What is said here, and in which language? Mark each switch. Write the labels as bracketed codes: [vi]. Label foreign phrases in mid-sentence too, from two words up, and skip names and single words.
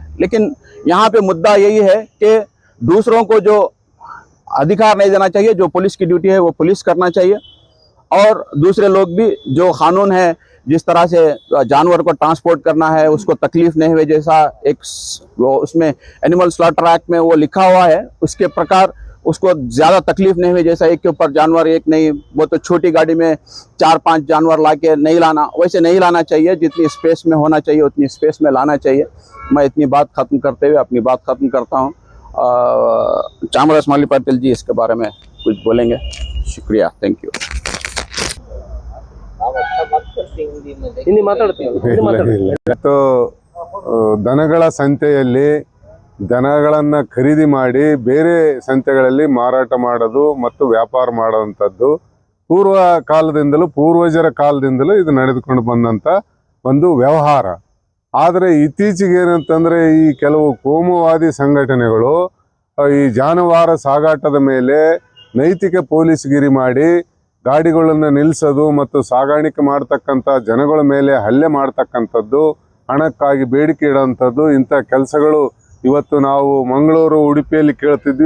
[hi] लेकिन यहाँ पे मुद्दा यही है कि दूसरों को जो अधिकार नहीं देना चाहिए, जो पुलिस की ड्यूटी है वो पुलिस करना चाहिए, और दूसरे लोग भी जो कानून है जिस तरह से जानवर को ट्रांसपोर्ट करना है उसको तकलीफ नहीं हुए, जैसा एक वो उसमें [en] animal slaughter act [hi] में वो लिखा हुआ है उसके प्रकार उसको ज़्यादा तकलीफ नहीं हुई, जैसा एक के ऊपर जानवर एक नहीं, वो तो छोटी गाड़ी में 4-5 जानवर लाके नहीं लाना, वैसे नहीं लाना चाहिए, जितनी स्पेस में होना चाहिए उतनी स्पेस में लाना चाहिए। मैं इतनी बात ख़त्म करते हुए अपनी बात ख़त्म करता हूँ। चामराज माली पाटिल जी इसके बारे में कुछ बोलेंगे। शुक्रिया, [en] thank you. [kn] तो ದನಗಳ ಸಂತೆಯಲ್ಲಿ ದನಗಳನ್ನು ಖರೀದಿ ಮಾಡಿ ಬೇರೆ ಸಂತೆಗಳಲ್ಲಿ ಮಾರಾಟ ಮಾಡೋದು ಮತ್ತು ವ್ಯಾಪಾರ ಮಾಡುವಂಥದ್ದು ಪೂರ್ವಜರ ಕಾಲದಿಂದಲೂ ಇದು ನಡೆದುಕೊಂಡು ಬಂದಂಥ ಒಂದು ವ್ಯವಹಾರ. ಆದರೆ ಇತ್ತೀಚೆಗೆ ಏನಂತಂದರೆ ಈ ಕೆಲವು ಕೋಮುವಾದಿ ಸಂಘಟನೆಗಳು ಈ ಜಾನುವಾರು ಸಾಗಾಟದ ಮೇಲೆ ನೈತಿಕ ಪೊಲೀಸ್ಗಿರಿ ಮಾಡಿ ಗಾಡಿಗಳನ್ನು ನಿಲ್ಲಿಸೋದು ಮತ್ತು ಸಾಗಾಣಿಕೆ ಮಾಡ್ತಕ್ಕಂಥ ಜನಗಳ ಮೇಲೆ ಹಲ್ಲೆ ಮಾಡ್ತಕ್ಕಂಥದ್ದು, ಹಣಕ್ಕಾಗಿ ಬೇಡಿಕೆ ಇಡೋವಂಥದ್ದು, ಇಂಥ ಕೆಲಸಗಳು ಇವತ್ತು ನಾವು ಮಂಗಳೂರು, ಉಡುಪಿಯಲ್ಲಿ ಕೇಳ್ತಿದ್ವಿ.